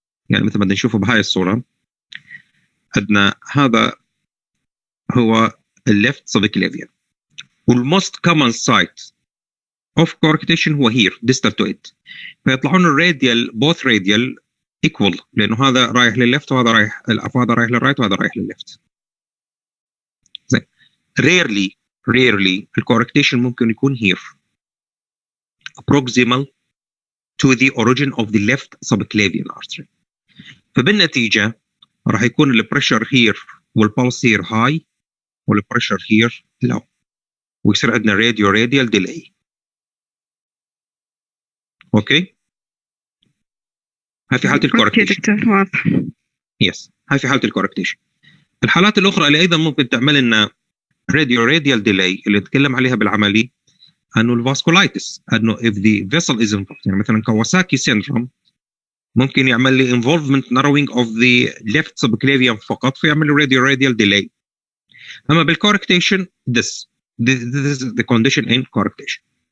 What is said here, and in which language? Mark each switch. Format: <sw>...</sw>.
<ar>يعني مثل ما بدنا نشوفه بهاي الصورة عندنا هذا هو الليفت subclavian وال</ar> <en>most common site of coarctation</en> <ar>هو here</ar> <en>distal to it.</en> <ar>فيطلعون الراديال</ar> <en>both radial equal</en> <ar>لأنه هذا رايح للليفت وهذا رايح للرايت وهذا رايح للليفت. زين rarely الكوركتيشن ممكن يكون here</ar> <en>proximal to the origin of the left subclavian artery.</en> <ar>فبالنتيجة راح يكون البريشر here والبلس here high والبريشر here low ويصير عندنا radial delay. اوكي هاي في حالة الكوركتيشن. دكتور واضح. يس هاي في حالة الكوركتيشن. الحالات الأخرى اللي أيضا ممكن تعمل لنا radial delay اللي نتكلم عليها بالعملي انه الفاسكولايتس انه</ar> <en>if the vessel is involved.</en> <ar>يعني مثلا كواساكي syndrome ممكن يعمل لي involvement narrowing of the left subclavian فقط فيعمل لي radial delay. اما بالكوركتيشن</ar> <en>this is the condition in correctation.</en>